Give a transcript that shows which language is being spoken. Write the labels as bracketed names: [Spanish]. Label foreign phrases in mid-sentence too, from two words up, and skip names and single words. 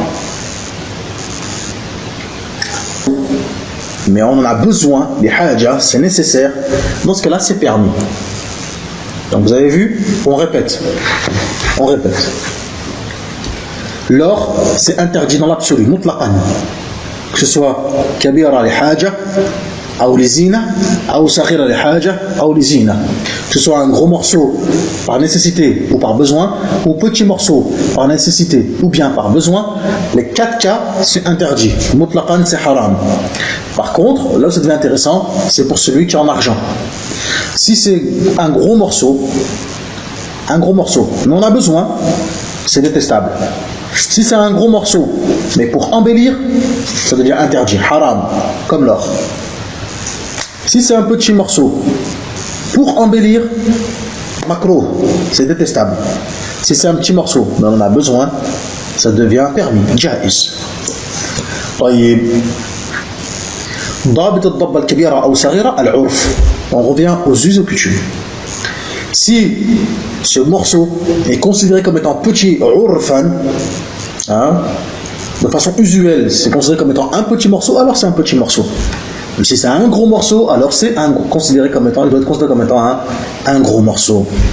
[French] Mais on en a besoin, les haja, c'est nécessaire, dans ce cas-là c'est permis. Donc vous avez vu, on répète. L'or, c'est interdit dans l'absolu, mutlaqan. Que ce soit [Arabic] كبيرة لحاجة أو لزينة أو صغيرة لحاجة أو لزينة. [French] Que ce soit un gros morceau par nécessité ou par besoin, ou petit morceau par nécessité ou bien par besoin, les 4 cas, c'est interdit. Mutlaqan, c'est haram. Par contre, là où ça devient intéressant, c'est pour celui qui est en argent. Si c'est un gros morceau, mais on a besoin, c'est détestable. Si c'est un gros morceau, mais pour embellir, ça devient interdit, haram, comme l'or. Si c'est un petit morceau, pour embellir, makrouh, c'est détestable. Si c'est un petit morceau, mais on en a besoin, ça devient permis, jaiz. [Arabic] طيب. ضابط الضبة الكبيرة أو صغيرة العرف. [French] On revient aux us et coutumes. Si ce morceau est considéré comme étant petit, urfan, de façon usuelle, c'est considéré comme étant un petit morceau, alors c'est un petit morceau. Mais si c'est un gros morceau, alors c'est il doit être considéré comme étant un gros morceau.